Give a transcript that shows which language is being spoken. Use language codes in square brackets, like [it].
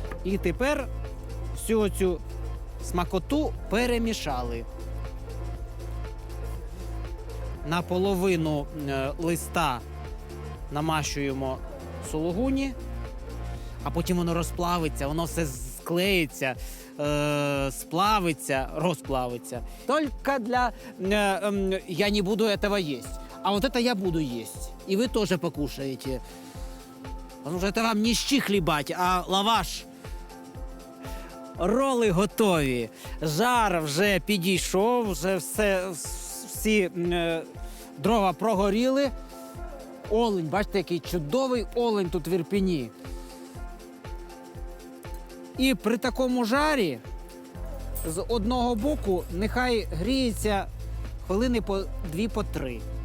[uk] І тепер всю цю смакоту перемішали. На половину листа намащуємо сулугуні, а потім воно розплавиться, воно все склеїться. [ru] Сплавится, расплавится. Только для я не буду этого есть. А вот это я буду есть. И вы тоже покушаете. Потому что это вам не щи хлібать, а лаваш. [uk] Роли готові. Жар вже підійшов, вже всі дрова прогоріли. Олень, бачите, який чудовий олень тут в Ірпені. І при такому жарі з одного боку нехай гріється хвилини по 2-3.